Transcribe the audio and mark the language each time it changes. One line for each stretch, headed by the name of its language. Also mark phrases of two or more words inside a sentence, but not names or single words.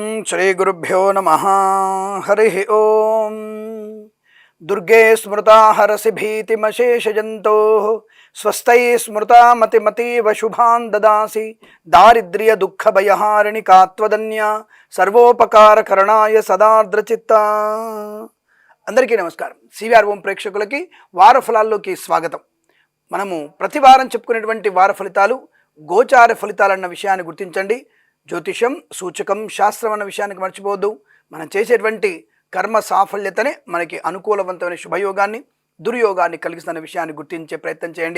Sanskrit: श्रीगुरुभ्यो नमः। हरिः ओम। दुर्गे स्मृता हरसि भीतिमशेषजन्तोः स्वस्यै स्मृता मतिमतीव शुभान् ददासि दारिद्र्य दुःख भयहारिणि कात्वदन्या सर्वोपकारकरणाय सदार्द्रचित्ता।
Telugu: అందరికీ నమస్కారం। సివిఆర్ ఓం ప్రేక్షకులకి వార ఫలాల్లోకి స్వాగతం। మనము ప్రతి వారం చెప్పుకునేటువంటి వార ఫలితాలు గోచార ఫలితాలన్న విషయాన్ని గుర్తించండి। జ్యోతిషం సూచకం శాస్త్రం అన్న విషయానికి మర్చిపోవద్దు। మనం చేసేటువంటి కర్మ సాఫల్యతనే మనకి అనుకూలవంతమైన శుభయోగాన్ని దుర్యోగాన్ని కలిగిస్తున్న విషయాన్ని గుర్తించే ప్రయత్నం చేయండి।